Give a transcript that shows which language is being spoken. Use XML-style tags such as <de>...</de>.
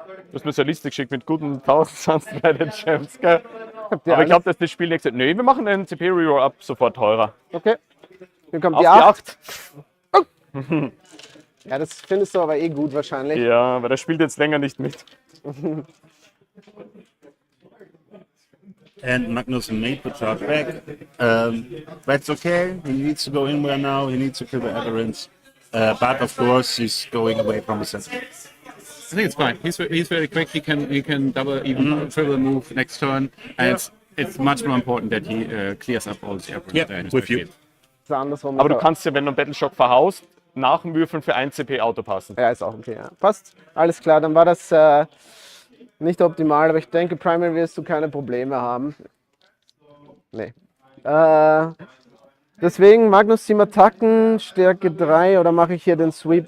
<de>Du hast mir so eine Liste geschickt mit guten 1000 Stratagems, gell? Aber ich glaube, dass das Spiel nicht gesagt, nee, wir machen den CP Reroll ab sofort teurer. Okay. Hier kommt Auf die die 8. 8. Ja, das findest du aber eh gut wahrscheinlich. Ja, weil der spielt jetzt länger nicht mit.</de> <en>And Magnus made the charge back. That's okay. He needs to go in there now. He needs to kill the aberrants. But of course, he's going away from the center. I think it's fine. He's very quick. He can double, even triple move next turn. And it's much more important that he clears up all the aberrants. Yeah, with you.</en> <de>Das ist andersrum. Aber du kannst ja, wenn du einen Battleshock verhaust, nach dem Würfeln für 1 CP Auto passen. Ja, ist auch okay. Ja. Passt. Alles klar, dann war das nicht optimal, aber ich denke, Primary wirst du keine Probleme haben. Nee. Deswegen Magnus 7 Attacken, Stärke 3 oder mache ich hier den Sweep?</de>